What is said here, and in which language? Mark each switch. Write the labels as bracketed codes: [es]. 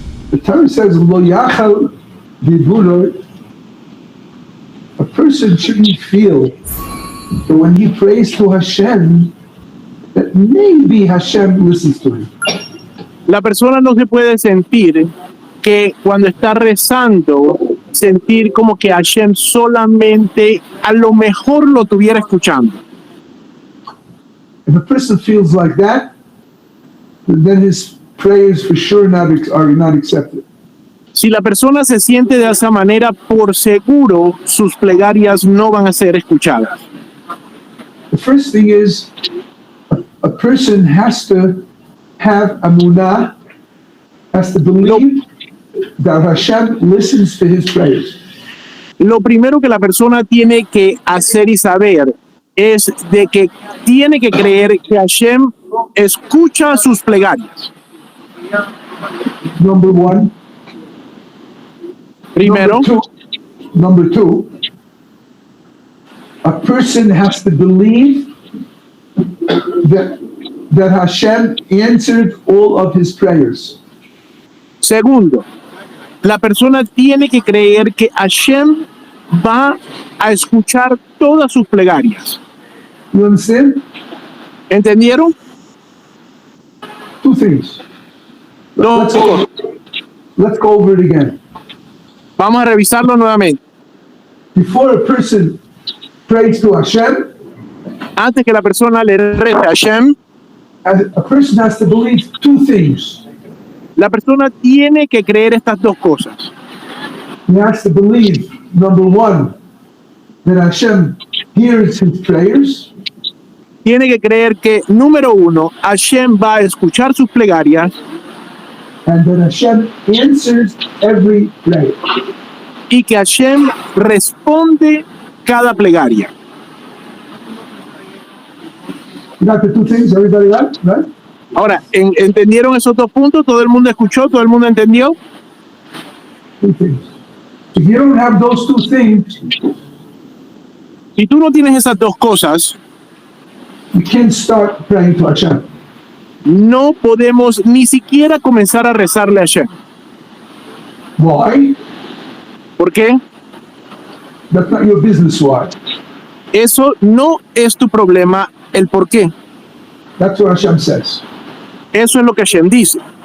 [en] the Torah says, [he] "Lo yachal diburah." [en] A person shouldn't feel that when he prays to Hashem, that maybe Hashem listens to him. [es] la persona no se puede sentir que cuando está rezando, sentir como que Hashem solamente a lo mejor lo estuviera escuchando. [en] If a person feels like that, then his prayers for sure are not accepted. [es] Si la persona se siente de esa manera, por seguro sus plegarias no van a ser escuchadas. [en] The first thing is a person has to have amunah, has to believe that Hashem listens to his prayers. [es] Lo primero que la persona tiene que hacer y saber es de que tiene que creer que Hashem escucha sus plegarias. [en] Number one. [es] Primero, [en] Number two, a person has to believe that Hashem answered all of his prayers. [es] segundo, la persona tiene que creer que Hashem va a escuchar todas sus plegarias. [en] You understand? [es] ¿Entendieron? [en] Two things. [es] Dos cosas. [en] Let's go over it again. [es] Vamos a revisarlo nuevamente. [en] Before a person prays to Hashem, [es] Antes que la persona le rece a Hashem, [en] a person has to believe two things. [es] la persona tiene que creer estas dos cosas. [en] He has to believe, number one, that Hashem hears his prayers. [es] Tiene que creer que, número uno, Hashem va a escuchar sus plegarias [en] And that Hashem answers every prayer. [es] y que Hashem responde cada plegaria. [en] You got the two things, everybody right? Right? [es] Ahora, ¿entendieron esos dos puntos? ¿Todo el mundo escuchó? ¿Todo el mundo entendió? [en] Two things. If you don't have those two things, [es] Si tú no tienes esas dos cosas, [en] you can't start praying to Hashem. [es] no podemos ni siquiera comenzar a rezarle a Hashem. [en] Why? [es] ¿Por qué? [en] That's not your business why. [es] Eso no es tu problema, el por qué. [en] That's what Hashem says. [es] Eso es lo que Hashem dice.